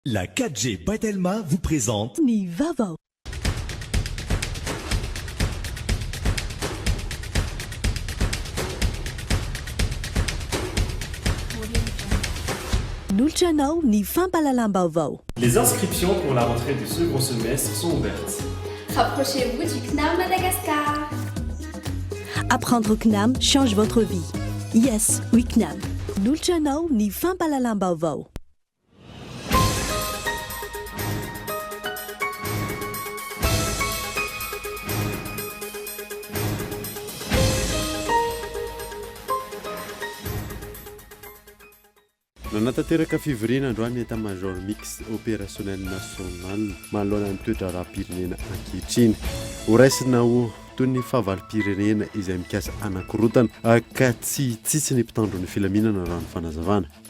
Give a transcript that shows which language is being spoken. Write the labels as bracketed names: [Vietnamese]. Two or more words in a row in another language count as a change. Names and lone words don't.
[French] La 4G Batelma vous présente [Malagasy] Ni Vavao. Nulchanao ni fampalalam-baovao. [French] Les inscriptions pour la rentrée du second semestre sont ouvertes. Rapprochez-vous du CNAM Madagascar. Apprendre au CNAM change votre vie. [Malagasy] Yes, oui CNAM. Nulchanao ni fampalalam-baovao. Nanatateraka fivoriana androany [French] état-major mixte opérationnel national [Malagasy] manoloana ny toetra raha-pirenena ankehitriny ho raisina ho toy ny fahavalo-pirenena izay mikasa anankirotana ka tsy tsitsy ny mpitandro ny filaminana raha ny fanazavana.